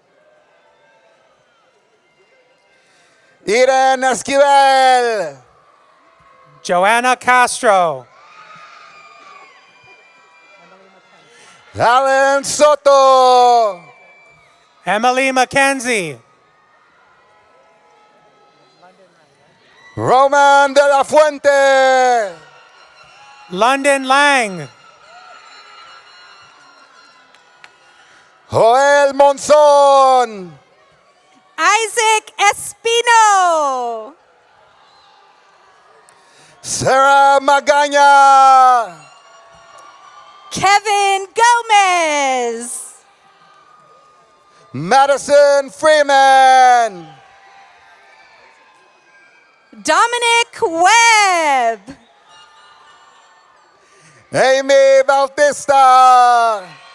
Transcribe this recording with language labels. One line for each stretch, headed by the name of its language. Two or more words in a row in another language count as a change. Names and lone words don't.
English: Eden Esquivel. Joanna Castro. Alan Soto. Emily McKenzie. Roman de la Fuente. London Lang. Joel Monzon. Isaac Espino. Sarah Magaña. Kevin Gomez. Madison Freeman. Dominic Webb. Amy Bautista.